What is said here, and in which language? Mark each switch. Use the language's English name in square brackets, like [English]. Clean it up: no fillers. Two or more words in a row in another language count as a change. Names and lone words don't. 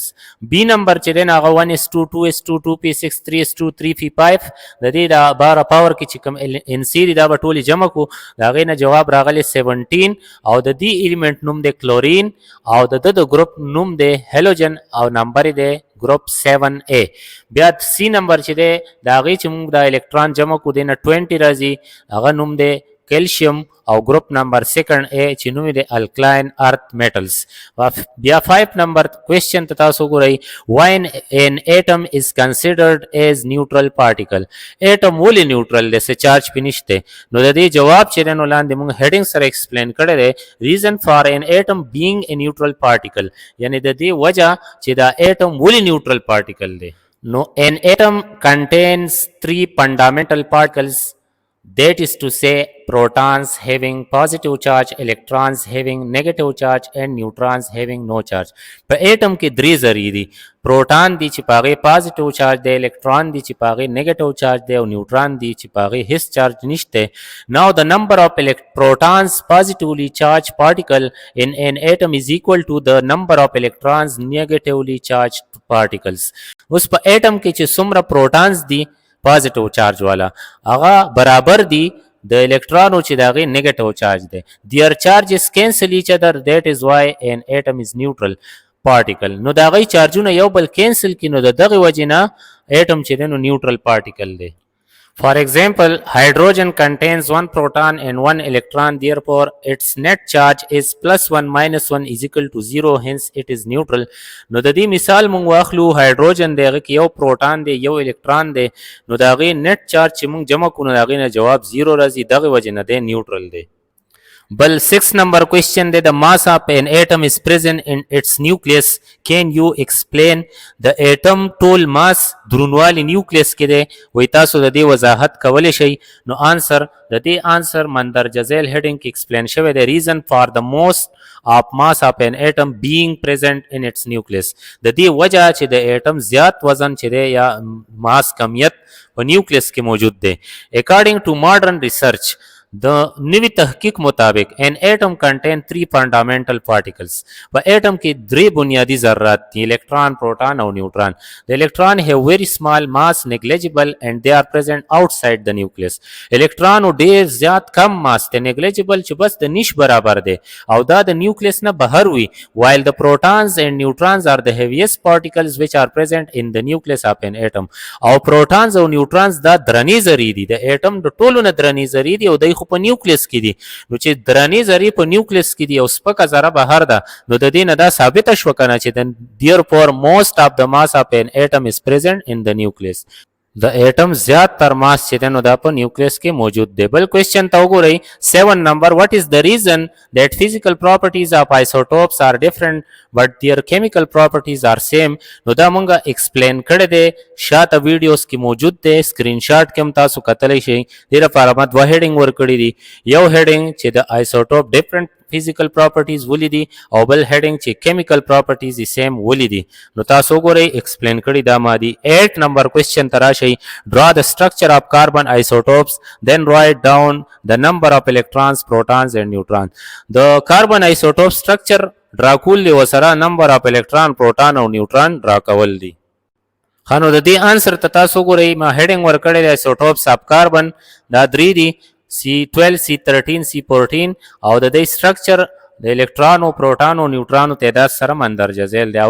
[Pashto] بی نمبر چې دی نو هغه 1s2 2s2 2p6 3s2 3p5 د دې د بار پاور کې چې کوم ان سی دا به ټولې جمع کو دا غي نه جواب راغلی 17 او د دې الیمنٹ نوم دی کلورین او د ګروپ نوم دی هالوجن او نمبر دی ګروپ 7A. بیا سی نمبر چې دی دا غي چې موږ د الکترون جمع کو دی نه 20 راځي هغه نوم دی کیلشیم او ګروپ نمبر [English] second A [Pashto] چې نوم دی [English] alkaline earth metals. [Pashto] بیا 5 نمبر کوېسچن ته تاسو ګورئ [English] when an atom is considered as neutral particle. [Pashto] اټم ولې نیوټرل دی څه چارج پینشته. نو د دې جواب چې نو لاندې موږ هډینګ سره ایکسپلین کړی دی [English] reason for an atom being a neutral particle [Pashto] یعنی د دې وجہ چې دا اټم ولې [English] neutral particle [Pashto] دی. [English] نو an atom contains 3 fundamental particles, that is to say protons having positive charge, electrons having negative charge and neutrons having no charge. [Pashto] په اټم کې درې ذرې دي. پروټون دی چې پاغه [English] positive charge [Pashto] دی، الکترون دی چې پاغه [English] negative charge [Pashto] دی او نیوټرون دی چې پاغه هیڅ چارج نشته. [English] Now the number of protons positively charged particle in an atom is equal to the number of electrons negatively charged particles. [Pashto] اوس په اټم کې چې څومره پروټونز دي [English] positive charge [Pashto] والا هغه برابر دي د الکترونو چې داغه [English] negative charge [Pashto] دی. [English] their charges cancel each other, that is why an atom is neutral particle. [Pashto] نو داغه چارجونه یو بل کینسل کینو دغه وجنه اټم چې نو [English] neutral particle [Pashto] دی. [English] For example, hydrogen contains 1 proton and 1 electron, therefore its net charge is +1 - 1 is equal to 0, hence it is neutral. [Pashto] نو د دې مثال مونږ واخلو هایدروجن دغه کې یو پروټون دی یو الکترون دی نو دغه [English] net charge [Pashto] چې مونږ جمع کوو دغه نه جواب 0 راځي دغه وجه نه دی نیوټرل دی. بل 6 نمبر کوېسچن دی [English] the mass of an atom is present in its nucleus. Can you explain the atom [Pashto] ټول mass درونوالي نیوکلیس کې دی وای تاسو د دې وضاحت کولی شئ. نو آنسر د دې آنسر مندرجه ذیل هډینګ کې ایکسپلین شوی دی [English] reason for the most of mass of an atom being present in its nucleus. [Pashto] د دې وجہ چې د اټم زیات وزن چې دی یا ماس کمیت په نیوکلیس کې موجود دی. [English] according to modern research [Pashto] د نوی تحقیق مطابق [English] an atom contain 3 fundamental particles. [Pashto] په اټم کې درې بنیادی ذرات دي الکترون پروټون او نیوټرون. [English] د الکترون have very small mass negligible and they are present outside the nucleus. [Pashto] الکترون ډیر زیات کم ماس ته negligible چې بس د نش برابر دی او دا د نیوکلیس نه بهر وي [English] while the protons and neutrons are the heaviest particles which are present in the nucleus of an atom. [Pashto] او پروټونز او نیوټرونز دا درنې ذرې دي د اټم د ټولو نه درنې ذرې دي او د خو په نیوکلیس کې دي. نو چې درنې ذرې په نیوکلیس کې دي او سپکه ذره بهر ده نو د دې نه دا ثابته شوه کنه چې [English] therefore most of the mass of an atom is present in the nucleus. [Pashto] د اټم زیات تر ماس چې دی نو دا په نیوکلیس کې موجود دی. بل کوېسچن ته وګورئ [English] 7 نمبر what is the reason that physical properties of isotopes are different but their chemical properties are same. [Pashto] نو دا مونږه ایکسپلین کړی دی شاته ویډیوز کې موجود دی سکرین شاټ کې هم تاسو کتلی شئ. دې لپاره ما دوه هډینګ ورکړي دي. یو هډینګ چې د آیسوټوپ [English] different physical properties [Pashto] ولې دي او بل heading چې [English] chemical properties the same [Pashto] ولې دي. نو تاسو ګورئ ایکسپلین کړي دا ما دي. 8 نمبر کوېسچن ته راشئ [English] draw the structure of carbon isotopes then write down the number of electrons protons and neutrons. [Pashto] د کاربن ایسوټوپ سټرکچر ډرا کول دی وسره [English] number of [Pashto] الکترون پروټون او نیوټرون ډرا کول دي. خانو د دې آنسر ته تاسو ګورئ ما هډینګ ورکړی دی [English] isotopes of carbon [Pashto] دا درې دي C12 C13 C14 او د دې سټرکچر د الکترون او پروټون او نیوټرون تعداد سره مندرجه ذیل دی.